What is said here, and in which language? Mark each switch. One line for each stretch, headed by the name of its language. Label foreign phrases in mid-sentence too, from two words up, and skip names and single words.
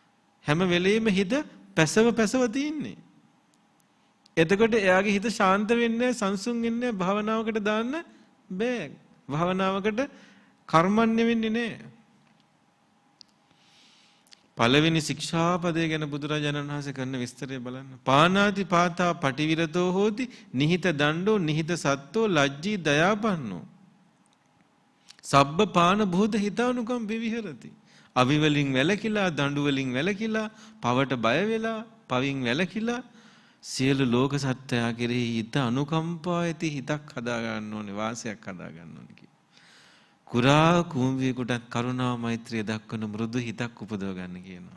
Sinhala: හැම වෙලෙම හිත පැසව තියෙන්නේ. එතකොට එයාගේ හිත ශාන්ත වෙන්නේ සංසුන් වෙන්නේ භාවනාවකට දාන්න බෑ. භාවනාවකට කර්මන්නේ වෙන්නේ නෑ. පළවෙනි ශික්ෂාපදය ගැන බුදුරජාණන් වහන්සේ කරන විස්තරය බලන්න.
Pali: පානාති පාතා පටිවිරතෝ හෝති නිහිත දණ්ඩෝ නිහිත සත්තෝ ලජ්ජී දයාපන්නෝ. සබ්බ පාන භූත හිතානුකම් විවිහරති.
Sinhala: අවි වලින් වැළකීලා දඬු වලින් වැළකීලා පවට බය වෙලා පවින් වැළකීලා සියලු ලෝක සත්‍යය කෙරෙහි හිත අනුකම්පා ඇති හිතක් හදා ගන්න ඕනේ වාසයක් හදා ගන්න ඕනේ කියලා. කුරා කුඹියෙකුට කරුණා මෛත්‍රිය දක්වන මෘදු හිතක් උපදව ගන්න කියනවා.